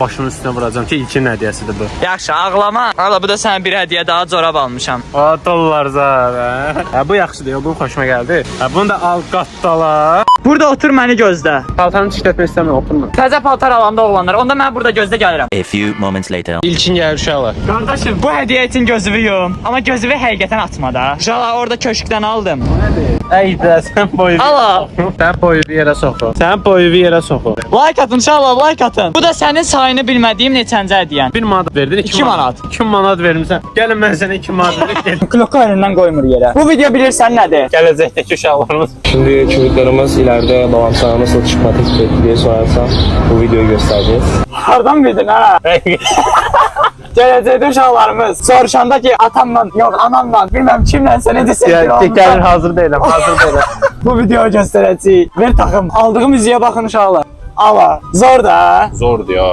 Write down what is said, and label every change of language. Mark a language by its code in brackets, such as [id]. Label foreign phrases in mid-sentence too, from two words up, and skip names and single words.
[az] Başımın üstünə vuracam ki, ilkin hədiyyəsidir bu. Yaxşı, ağlama. Hala, bu da sənə bir hədiyyə daha corab almışam. O dollar zar. Hə, bu yaxşıdır, bu xoşuma gəldi. Hə, bunu da al qatdala. Burada otur, məni gözlə. Paltarını çiklətmək istəmirəm, oturma. Təzə paltar alanda oğlanlar, onda mən burada gözdə gəlirəm. [en] A few moments later. [az] İlkin gəlir uşaqlar. Qardaşım, bu hədiyyə üçün gözümü yum. Amma gözümü həqiqətən atma da. Uşaqlar orada köşkdən al aldım. Ey də sən boyu. Allah. Sən boyu bir yerə soxur. Sən boyu bir yerə soxur. Like atın inşallah, like atın. Bu da sənin sayını bilmədiyim neçəncə hədiyyən. 1 manat verdin, 2 manat. 2 manat vermisən. Gəlin mən sənə 2 manat verim. Kloko elindən qoymur yerə. Bu video bilirsən nədir? Gələcəkdəki uşaqlarımız. [tr] Şimdi çocuklarımız ileride babam sana nasıl çıkma teklif etti diye sorarsan bu videoyu göstereceğiz. [az] Hardan bildin ha? Gələcəkdə uşaqlarımız soruşanda ki atamla, yox anamla, bilməm kimlənsə necə sevgili Gəlin olmuşlar. hazır deyiləm, hazır deyiləm. Bu videoyu göstərəcəyik. Ver taxım. Aldığım müziğə baxın uşaqlar. [tr] Ala, zor da. Zordur ya.